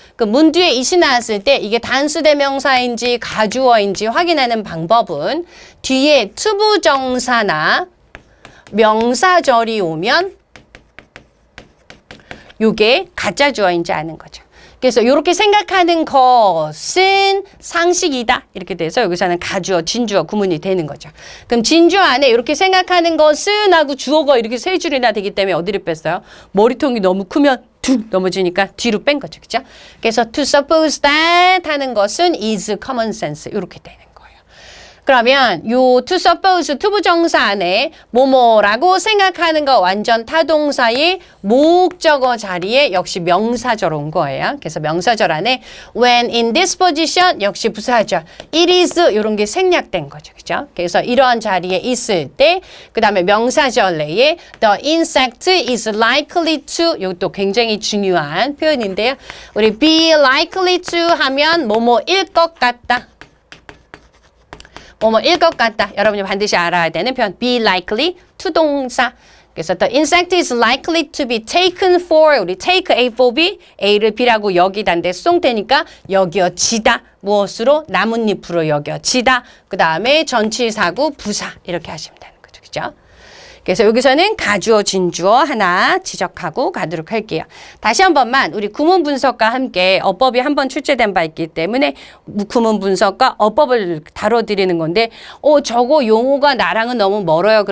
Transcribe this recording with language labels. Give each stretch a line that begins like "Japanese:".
Korean: 그 문 뒤에 it이 나왔을 때 이게 단수 대명사인지 가주어인지 확인하는 방법은 뒤에 투부정사나 명사절이 오면 요게 가짜 주어인지 아는 거죠. 그래서 이렇게 생각하는 것은 상식이다. 이렇게 돼서 여기서는 가주어, 진주어 구문이 되는 거죠. 그럼 진주어 안에 이렇게 생각하는 것은 하고 주어가 이렇게 세 줄이나 되기 때문에 어디를 뺐어요? 머리통이 너무 크면 툭 넘어지니까 뒤로 뺀 거죠. 그죠?
English: 그래서 to suppose that
Korean: 하는 것은
English: is common sense.
Korean: 이렇게 되는 거예요. 그러면 요
English: to suppose
Korean: 투부정사 안에 뭐뭐라고 생각하는 거 완전 타동사의 목적어 자리에 역시 명사절 온 거예요. 그래서 명사절 안에
English: when in this position
Korean: 역시 부사절
English: it is
Korean: 이런 게 생략된 거죠. 그죠? 그래서 이런 자리에 있을 때 그 다음에 명사절 내에
English: the insect is likely to
Korean: 이것도 굉장히 중요한 표현인데요. 우리
English: be likely to
Korean: 하면 뭐뭐일 것 같다. 뭐뭐일 것 같다. 여러분이 반드시 알아야 되는 표현.
English: be likely to 동사. 그래서 the insect is likely to be taken for 우리 take A for B
Korean: A를 B라고 여기다인데 쏭되니까 여겨지다. 무엇으로? 나뭇잎으로 여겨지다. 그 다음에 전치사구 부사 이렇게 하시면 되는 거죠. 그죠? 그래서 여기서는 가주어, 진주어 하나 지적하고 가도록 할게요. 다시 한 번만 우리 구문 분석과 함께 어법이 한번 출제된 바 있기 때문에 구문 분석과 어법을 다뤄드리는 건데 저거 용어가 나랑은 너무 멀어요.